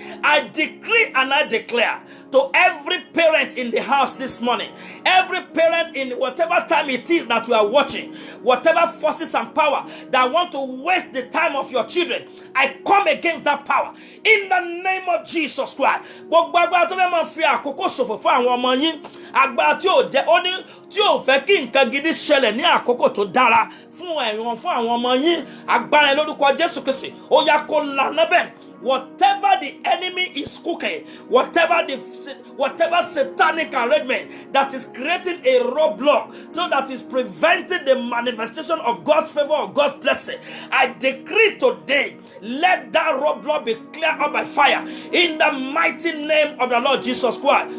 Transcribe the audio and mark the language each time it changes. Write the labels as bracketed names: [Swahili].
[English] I decree and I declare to every parent in the house this morning, every parent in whatever time it is that you are watching, whatever forces and power that want to waste the time of your children, I come against that power in the name of Jesus Christ. [Yoruba] Gbogbo agbára tó fẹ́ máa fi àkókò ṣòfò fún àwọn ọmọ yín, agbára tí ò jẹ́ ó ní tí ò fẹ́ kí nǹkan gidi ṣẹlẹ̀ ní àkókò tó dára fún àwọn ọmọ yín, agbára lórúkọ Jésù Kristi ó yá kó lànà bẹ́ẹ̀. [English] Whatever the enemy is cooking, whatever satanic arrangement that is creating a roadblock, so that is preventing the manifestation of God's favor or God's blessing, I decree today, let that roadblock be cleared up by fire in the mighty name of the Lord Jesus Christ.